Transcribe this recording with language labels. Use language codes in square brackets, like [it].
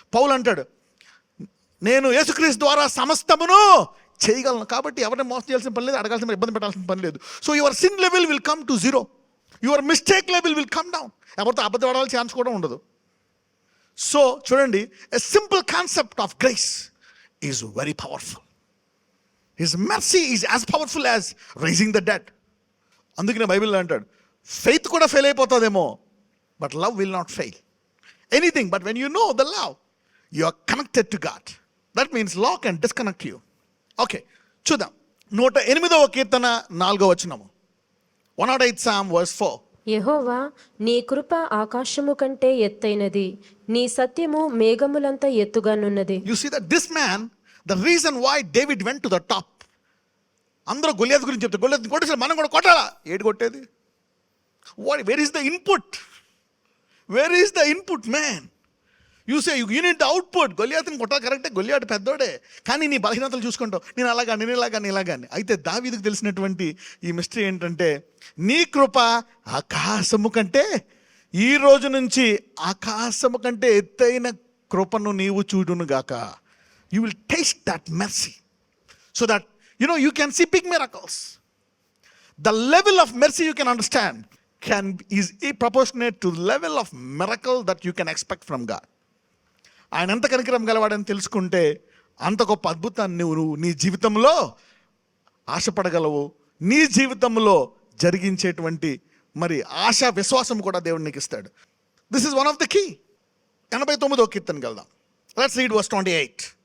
[te] పౌలు అంటాడు, నేను యేసుక్రీస్తు ద్వారా సమస్తమును చేయగలను. కాబట్టి ఎవరిని మోసం చేయాల్సిన పని లేదు, [en] అడగాల్సిన ఇబ్బంది పెట్టాల్సిన పని లేదు. So your sin level will come to zero, your mistake level will come down. [te] ఎవరితో అబద్ధం ఆడాలి ఛాన్స్ కూడా ఉండదు. [en] So చూడండి, a simple concept of grace is very powerful. His mercy is as powerful as raising the dead. [te] అందుకనే బైబిల్లో అంటాడు, faith కూడా ఫెయిల్ అయిపోతుందేమో, [en] But love will not fail anything. But when you know the love, you are connected to God. That means law can disconnect you. Okay, [te] చూద్దాం. 108వ కీర్తన 4వ వచనము, [en] 108 Psalm verse 4. [te] యెహోవా, నీ కృప ఆకాశము కంటే ఎత్తైనది, నీ సత్యము మేఘములంత ఎత్తుగానున్నది. [en] You see that this man, the reason why David went to the top, [te] అందరూ గొలియాత్ గురించి చెప్తారు, గొలియాత్ కొట్టేసారు, మనం కూడా కొట్టాలా? ఏడు కొట్టేది? [en] Where is the input? Where is the input man? You say you need the output. [te] గొలియాత్ని కొట్టాలి, కరెక్టే, గొలియాత్ పెద్దోడే, కానీ నీ బలహీనతలు చూసుకుంటావు, నేను ఇలాగాని. అయితే దావీదుకు తెలిసినటువంటి ఈ మిస్టరీ ఏంటంటే, నీ కృప ఆకాశము కంటే, ఈ రోజు నుంచి ఆకాశము కంటే ఎత్తైన కృపను నీవు చూడునుగాక. [en] You will taste that mercy so that you can see big miracles. The level of mercy you can understand is proportionate to the level of miracle that you can expect from God. [te] ఆయన ఎంత కనికరం గలవాడని తెలుసుకుంటే అంత గొప్ప అద్భుతాన్ని నువ్వు నీ జీవితంలో ఆశపడగలవు. నీ జీవితంలో జరిగించేటువంటి మరి ఆశా విశ్వాసం కూడా దేవుడు నీకు ఇస్తాడు. [en] This is one of the key. [te] 89వ కీర్తనకి వెళ్దాం. [en] Let's read verse 28.